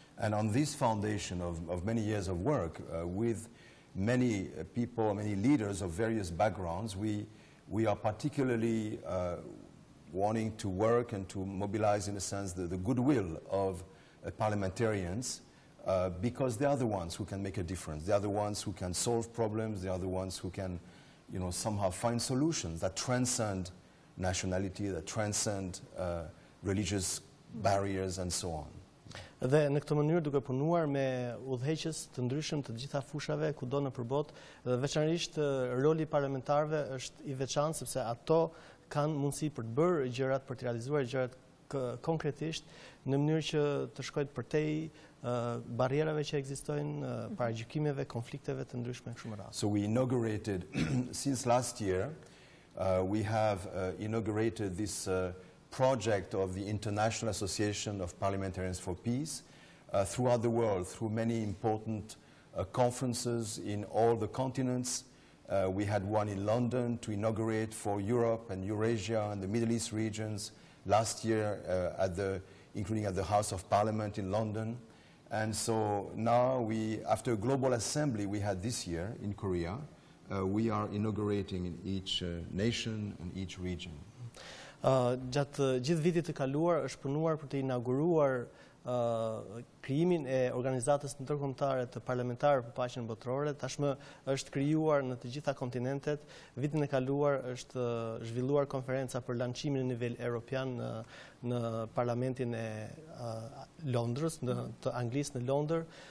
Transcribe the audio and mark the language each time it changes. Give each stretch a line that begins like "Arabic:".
English: And on this foundation of many years of work with many people, many leaders of various backgrounds, we are particularly wanting to work and to mobilize, in a sense, the goodwill of parliamentarians because they are the ones who can make a difference. They are the ones who can solve problems. They are the ones who can, somehow find solutions that transcend nationality, that transcend religious barriers and so on.
Albanian: Dhe në këtë mënyrë duke punuar me udhëheqës të ndryshëm të gjitha fushave kudo në përbot, dhe veçanërisht roli parlamentarëve është i veçantë sepse ato kanë mundësi për të bërë gjërat, për të realizuar gjërat konkretisht në mënyrë që të shkojnë përtej barrierave që ekzistojnë, paragjykimeve, konflikteve të ndryshme kështu me radhë.
English: So we inaugurated since last year we have inaugurated this project of the International Association of Parliamentarians for Peace throughout the world, through many important conferences in all the continents. We had one in London to inaugurate for Europe and Eurasia and the Middle East regions last year, including at the House of Parliament in London. And so now after a global assembly we had this year in Korea, we are inaugurating in each nation and each region.
Albanian: Gjatë gjithë vitit të kaluar është punuar për të inauguruar krijimin e organizatës ndërkombëtare të parlamentarëve për paqen botërore. Tashmë është krijuar në të gjitha kontinentet. Vitin e kaluar është zhvilluar konferenca për lançimin në nivel evropian në parlamentin e Londrës, të Anglisë në Londër.